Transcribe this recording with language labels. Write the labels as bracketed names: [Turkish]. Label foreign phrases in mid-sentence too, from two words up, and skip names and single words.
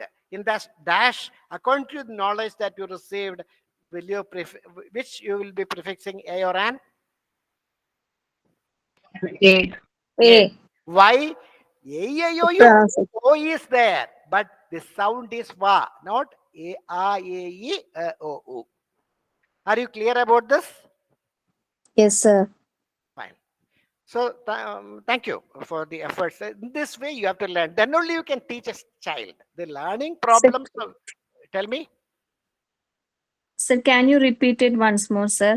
[English] In that dash, according to the knowledge that you received, which you will be prefixing a or an? A. A. Why? O is there, but the sound is wa, not a, e, o, u. Are you clear about this? Yes, sir. Fine. So thank you for the efforts. In this way, you have to learn. Then only you can teach a child. The learning Sir, problems. Tell me, sir, can you repeat it once more, sir?